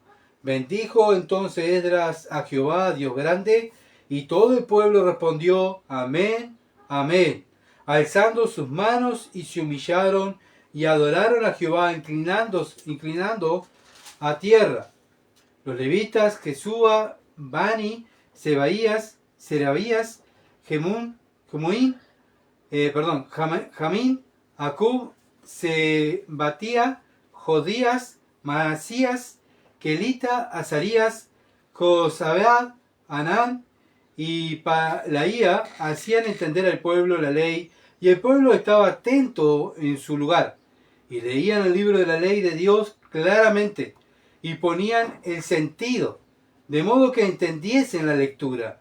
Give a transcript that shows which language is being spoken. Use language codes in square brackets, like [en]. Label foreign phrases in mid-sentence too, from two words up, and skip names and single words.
[es] Bendijo entonces Esdras a Jehová, Dios grande, y todo el pueblo respondió: amén, amén, alzando sus manos, y se humillaron y adoraron a Jehová, inclinando a tierra. Los levitas, Jesúa, Bani, Serabías, Jamín, Acub, Sebatía, Jodías, Maasías, Kelita, Azarías, Josabad, Anán y Palaía hacían entender al pueblo la ley, y el pueblo estaba atento en su lugar, y leían el libro de la ley de Dios claramente, y ponían el sentido, de modo que entendiesen la lectura.